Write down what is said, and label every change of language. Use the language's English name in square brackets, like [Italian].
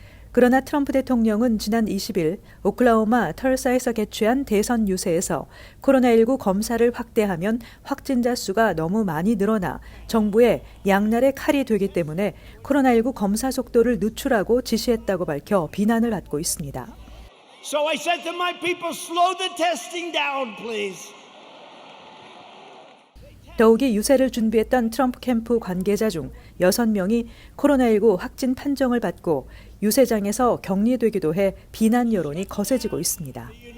[Korean] 그러나 트럼프 대통령은 지난 20일 오클라호마 털사에서 개최한 대선 유세에서 코로나19 검사를 확대하면 확진자 수가 너무 많이 늘어나 정부의 양날의 칼이 되기 때문에 코로나19 검사 속도를 늦추라고 지시했다고 밝혀 비난을 받고 있습니다. [English] So I said to my people, slow the testing down, please. [Korean] 더욱이 유세를 준비했던 트럼프 캠프 관계자 중 6명이 코로나19 확진 판정을 받고 유세장에서 격리되기도 해 비난 여론이 거세지고 있습니다.